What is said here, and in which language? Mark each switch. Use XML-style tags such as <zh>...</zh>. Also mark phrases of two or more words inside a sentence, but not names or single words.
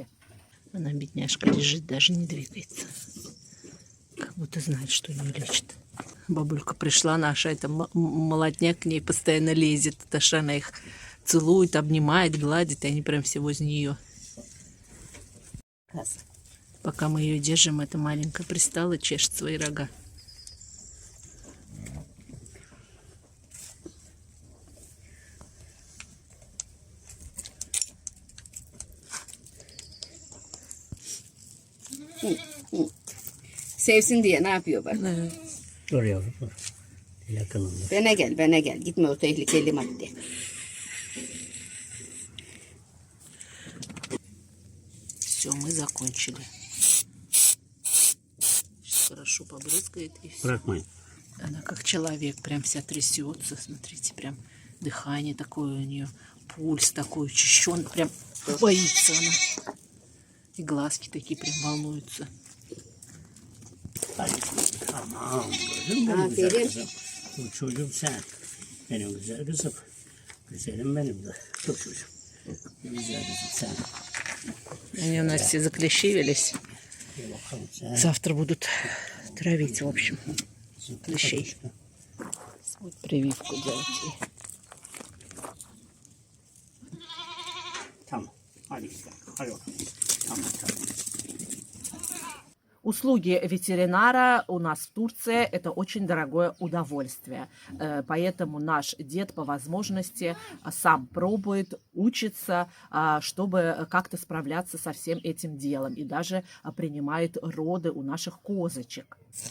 <ru>Она, бедняжка, лежит, даже не двигается. Как будто знает, что ее лечит. Бабулька пришла наша, это молодняк к ней постоянно лезет. Таша, она их целует, обнимает, гладит, и они прям все возле нее. Пока мы ее держим, эта маленькая пристала, чешет свои рога.</ru> <tr>Sevsin diye ne yapıyor bak. Evet. Dur yavrum dur. Yakınında. Bana gel. Gitme o tehlikeli madde.</tr> <ru>Все, мы закончили. Сейчас хорошо побрызгает и все.</ru> <tr>Bırakmayın.</tr> <ru>Она как человек, прям вся трясется. Смотрите, прям дыхание такое у нее, пульс такой учащенный, прям боится она. И глазки такие прям волнуются.</ru> <tr>Hadi. Tamam. Gördün mü benim güzel kızım? Bu çocuğum sen. Benim güzel kızım. Güzelim benim de. Dur çocuğum. Güzel kızım sen.</tr> <ru>Они у нас все заклещивились.</ru> <tr>Bir bakalım sen.</tr> <ru>Завтра будут травить, в общем, клещей. Вот прививку делать.</ru> <tr>Tamam. Hadi gidelim. Hadi bakalım. Tamam tamam.</tr> <ru>Услуги ветеринара у нас в Турции – это очень дорогое удовольствие. Поэтому наш дед по возможности сам пробует, учится, чтобы как-то справляться со всем этим делом. И даже принимает роды у наших козочек.</ru>